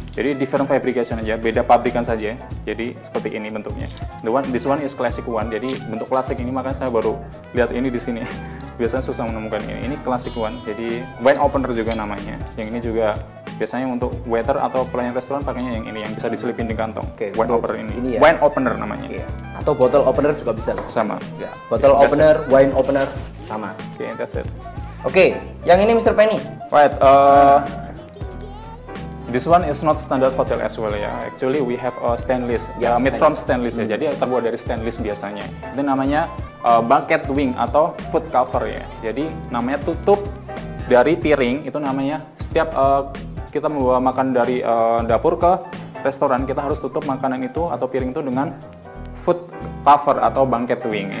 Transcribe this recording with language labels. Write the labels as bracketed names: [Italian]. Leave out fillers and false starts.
[Indonesian] Jadi [English] different fabrication [Indonesian] aja, beda pabrikan saja. Jadi seperti ini bentuknya. [English] This one is classic one. [Indonesian] Jadi bentuk klasik ini, makanya saya baru lihat ini di sini. Biasanya susah menemukan ini. Ini classic one. Jadi wine opener juga namanya. Yang ini juga biasanya untuk waiter atau pelayan restoran pakainya yang ini, yang bisa diselipin di kantong. Wine opener ini ya? Wine opener namanya. Atau bottle opener juga bisa. Sama. Ya. Bottle opener, wine opener sama. [English] That's it. [Indonesian] Oke, yang ini Mr. Penny. [English] Right. This one is not standard hotel as well ya. Actually we have stainless, made from stainless ya. [Indonesian] Jadi terbuat dari stainless biasanya. Itu namanya banquet wing atau food cover ya. Jadi namanya tutup dari piring, itu namanya setiap kita membawa makan dari dapur ke restoran, kita harus tutup makanan itu atau piring itu dengan food cover atau banquet wing.